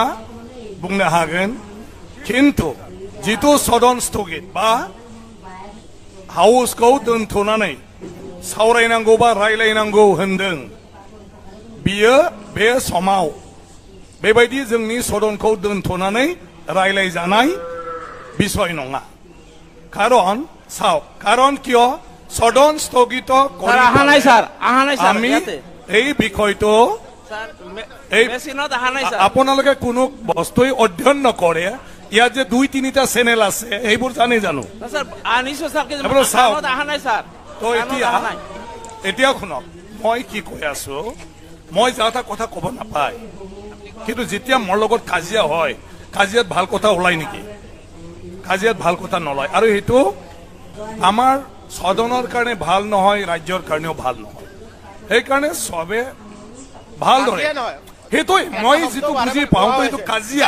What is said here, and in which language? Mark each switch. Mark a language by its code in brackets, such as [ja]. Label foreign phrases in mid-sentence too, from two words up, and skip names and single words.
[brx] बुंनो हागोन किन्तु जितु सदन स्थगित बा हाउसखौ दोनथ'नानै सावरायनांगौ बा रायलायनांगौ होनदों बियो बे समाव बेबायदि जोंनि सदनखौ दोनथ'नानै रायलायजानाय बिषय नङा कारण किय सदन স্থগিত [as] স্যার আহা নাই স্যার আমি এই বিষয়টো মেচিনত আহা নাই স্যার আপোনালোকে কোনো বস্তুই অধ্যয়ন নকৰে ইয়াত যে 2-3টা চেনেল আছে এইবোৰ জানো স্যার আনিছো স্যার মেচিনত আহা নাই স্যার তো এতিয়া শুনক মই কি কৈ আছো মই যাতা কথা কব নাপায় কিন্তু যেতিয়া মোৰ লগত কাজিয়া হয় কাজিয়াত ভাল কথা ওলাই নেকি কাজিয়াত ভাল কথা নলয় আৰু হেতু আমাৰ সদনৰ কাৰণে ভাল নহয় ৰাজ্যৰ কাৰণেও ভাল নহয় এই কাৰণে সবে ভাল ধৰে হেতু মই যেটো বুজি পাওঁ তো এটো কাজিয়া